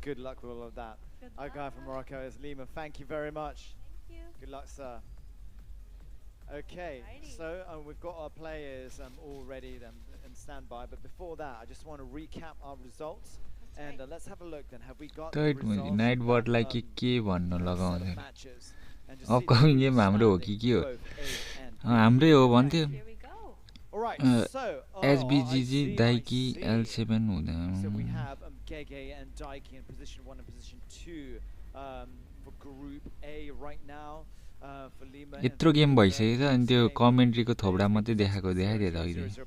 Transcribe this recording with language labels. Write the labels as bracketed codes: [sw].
[en] Good luck with all of that. Our guy from Morocco is Lima. Thank you very much. Thank you. Good luck, sir. Okay, so we've got our players all ready and standby. But before that, I just want to recap our results. And let's have a look then. Have we got the results? [ne] Nightbot like के भन्नु लगाउँदै. Upcoming game हाम्रो हो कि के हो? हाम्रै हो भन्थ्यो. [en] All right, so [ne] SBGG Dyiki L7 हुँदैन. [en] So we have Gege and Dyiki in position 1 and position 2 for Group A right now. For Lima. [ne] यत्रो गेम भइसकेछ अनि त्यो कमेन्ट्रीको थोपडा मात्रै देखाइदिए त अहिले.